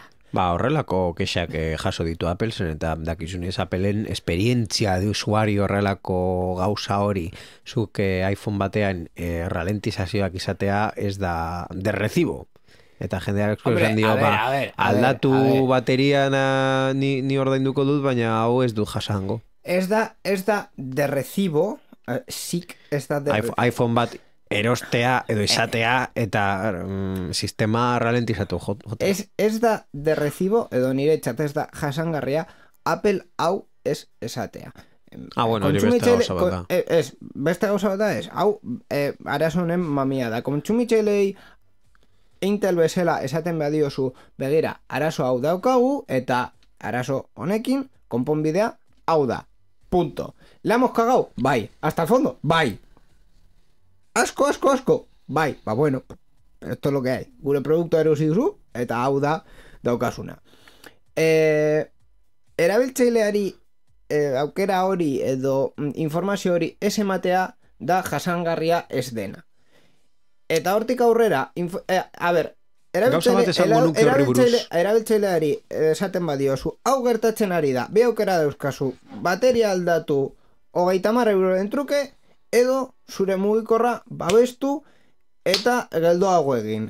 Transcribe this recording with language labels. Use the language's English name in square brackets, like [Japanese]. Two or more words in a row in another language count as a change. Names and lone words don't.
[Basque] Horrelako kexak jaso ditu Apple zen, eta dakizunez Appleen esperientzia [Spanish] de usuario [Basque] horrelako gauza hori zuk iPhone batean ralentizazioak izatea ez da [Spanish] de recibo. [Basque] Eta jendeak esan dio, aldatu baterian ni ordainduko dut, baina hau ez du jasango. Ez da [Spanish] de recibo, [Basque] zik ez da [Spanish] de recibo. [Basque] iPhone bat erostea edo izatea eta sistema ralentizatu jote. Ez da [Spanish] de recibo [Basque] edo nire txat ez da jasangarria Apple hau ez esatea. Hori beste gauza bat da. Beste gauza bat da ez. Hau arazonen mamia da. Kontsumitzailei Intel bezala esaten badiozu begira arazo hau daukagu eta arazo honekin konponbidea hau da. [Spanish] Punto. ¿La hemos cagado? Bai. ¿Hasta el fondo? [Basque] Bai. Asko. Bai, [Spanish] esto es lo que hay. [Basque] Gure produktu erosi duzu, eta hau da daukasuna. erabiltzaileari aukera hori edo informazio hori ez ematea da jasangarria ez dena. Eta hortik aurrera, erabiltzaileari esaten badiozu, hau gertatzen ari da, bi aukera dauzkazu, bateria aldatu 30 euroren truke, edo zure mugikorra babestu eta geldoago egin.